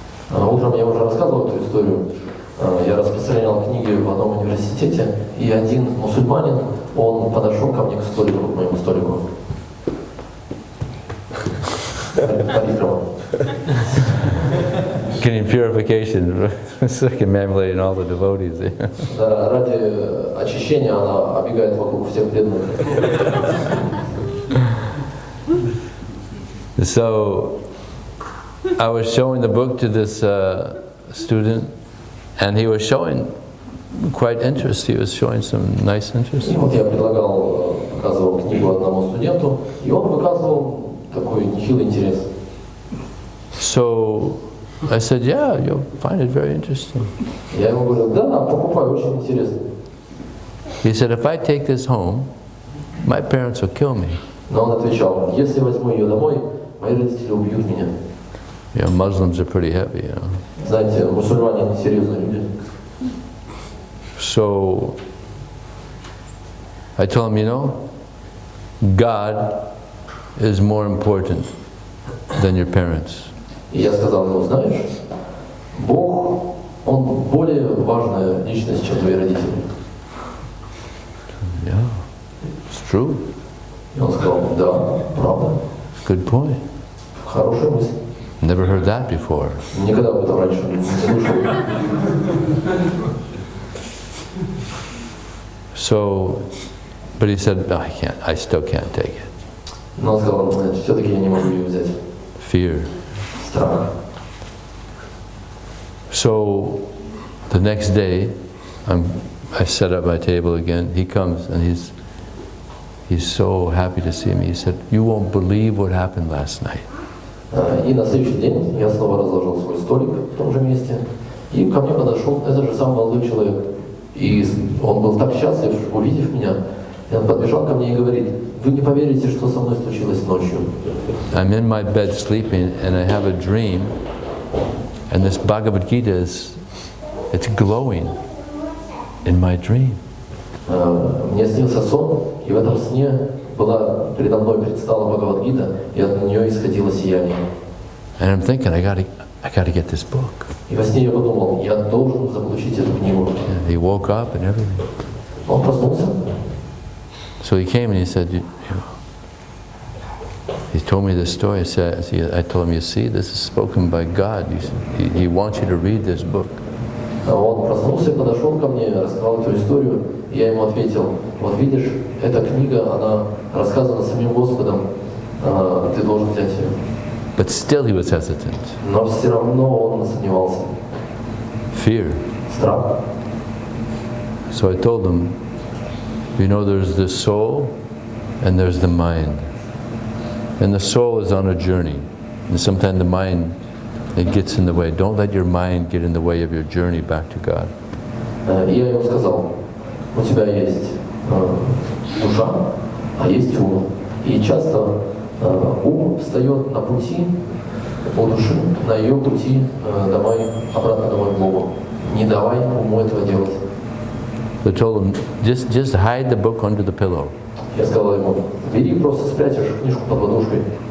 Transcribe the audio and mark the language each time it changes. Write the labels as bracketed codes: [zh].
[ru] Утром я уже рассказывал эту историю. Я распространял книги в одном университете, и один мусульманин, он подошел ко мне к столику, к моему столику. Программа. [en] Getting purification, circumambulating all the devotees. [ru] Да, ради очищения она оббегает вокруг всех преданных. [en] So, I was showing the book to this student, and he was showing quite interest. He was showing some nice interest. [ru] И вот я показывал книгу одному студенту, и он выказывал такой нехилый интерес. [en] So I said, yeah, you'll find it very interesting. [ru] Я ему говорю, да, покупай, очень интересно. [en] He said, if I take this home, my parents will kill me. [ru] Но он отвечал, если возьму ее домой, мои родители убьют меня. [en] You know, Muslims are pretty heavy, you know. [ru] Знаете, мусульмане серьезные люди. [en] So I told him, you know, God is more important than your parents. [ru] И я сказал ему, знаешь, Бог, Он более важная личность, чем твои родители. [en] Yeah, it's true. [ru] И он сказал, да, правда. [en] Good point. [ru] Хорошая мысль. [en] Never heard that before. [ru] Никогда об этом раньше не слышал. [en] So, but he said, no, I still can't take it. [ru] Но он сказал, нет, все-таки я не могу ее взять. [en] Fear. [ru] Страх. [en] So, the next day, I set up my table again. He comes and he's so happy to see me. He said, you won't believe what happened last night. [ru] И на следующий день я снова разложил свой столик в том же месте. И ко мне подошел этот же самый молодой человек. И он был так счастлив, увидев меня. И он подбежал ко мне и говорит, вы не поверите, что со мной случилось ночью. [en] I'm in my bed sleeping and I have a dream. And this Bhagavad Gita it's glowing in my dream. [ru] Мне снился сон, и в этом сне передо мной предстала Бхагавад-гита, и от нее исходило сияние. [en] And I'm thinking, I gotta get this book. [ru] И во сне я подумал, я должен заполучить эту книгу. [en] Yeah, he woke up and everything. [ru] Он проснулся. [en] So he came and he said, he told me this story. I told him, you see, this is spoken by God. He wants you to read this book. [ru] Он проснулся, подошел ко мне, рассказал эту историю, и я ему ответил, вот видишь, эта книга, она рассказана самим Господом, ты должен взять ее. [en] But still he was hesitant. [ru] Но все равно он сомневался. [en] Fear. [ru] Страх. [en] So I told him, you know, there's the soul and there's the mind. And the soul is on a journey. And sometimes the mind, it gets in the way. Don't let your mind get in the way of your journey back to God. [ru] И я ему сказал, у тебя есть душа, а есть ум. И часто ум встает на пути у души, на ее пути обратно домой к Богу. Не давай уму этого делать. [en] So I told him, just hide the book under the pillow. [ru] Я сказал ему, бери, просто спрячешь книжку под подушкой.